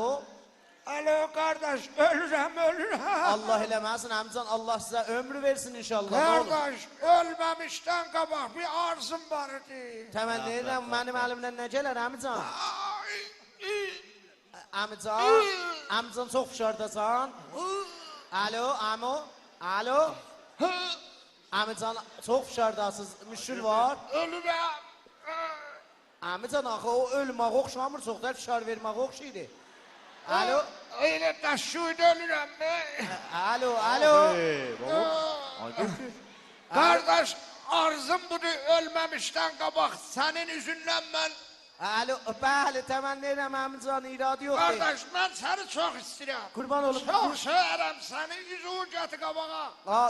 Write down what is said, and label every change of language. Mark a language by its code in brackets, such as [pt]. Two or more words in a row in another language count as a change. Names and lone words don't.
[az] Alo qardaş, ölürəm. Allah eləməsin əmcan, Allah sizə ömrü versin inşallah. Qardaş, ölməmişdən qabaq bir arzum var idi. Təmənni edirəm, mənim əlimdən nə gələr əmcan? Əmcan çox fışardasan. Alo, əmo, alo. Əmcan çox fışardasınız, müşkül var. Ölürəm. Əmcan, axı o ölmək oxşamır, çox da fışar vermək oxşaydı. Alo. Elə daşıydı ölürəm mi? Alo. Qardaş, arzum budur, ölməmişdən qabaq sənin üzündən mən... Alo, bəli, təmənni edirəm əmcan, iradı yoxdur. Qardaş, mən səni çox istəyirəm. Qurban olum. Çox söyərəm səni, üzüğü gəti qabağa.